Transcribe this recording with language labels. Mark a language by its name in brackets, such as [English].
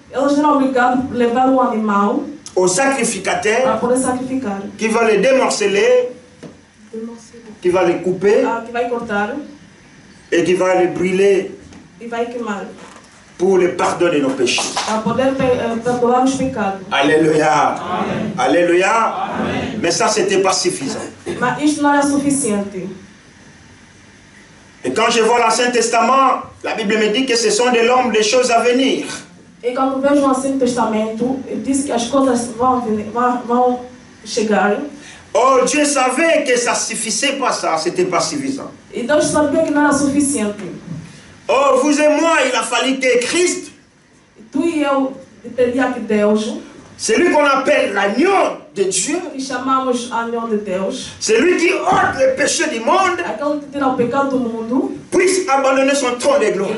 [Portuguese] eles eram obrigados a levar um animal [French] au [Portuguese] para [French] sacrificateur [Portuguese] poder sacrificar. [French] qui va les démorceler, qui va les couper [Portuguese] Que vai cortar [French] et qui va les brûler [Portuguese] e vai queimar. [French] pour le pardon de nos péchés. [Portuguese] Para poder perdoar os pecados. Alléluia. Amém. Alléluia. Amém. [French] Mais ça, c'était pas suffisant. [Portuguese] Mas isto não era suficiente. [French] Et quand je vois l'Ancien Testament, la Bible me dit que ce sont de l'homme des choses à venir. [Portuguese] E quando vejo o Antigo Testamento, diz que as coisas vão chegar. [French] Oh, Dieu savait que ça suffisait pas, ça, c'était pas suffisant. [Portuguese] E Deus sabia que não era suficiente. [French] Oh, vous et moi, il a fallu que Christ, [Portuguese] Tu e eu pedia que Deus, [French] celui qu'on appelle l'agneau de Dieu, [Portuguese] que chamamos anjo de Deus, [French] celui qui ôte le péché du monde, [Portuguese] aquele que tira o pecado do mundo [French] puisse abandonner son trône de gloire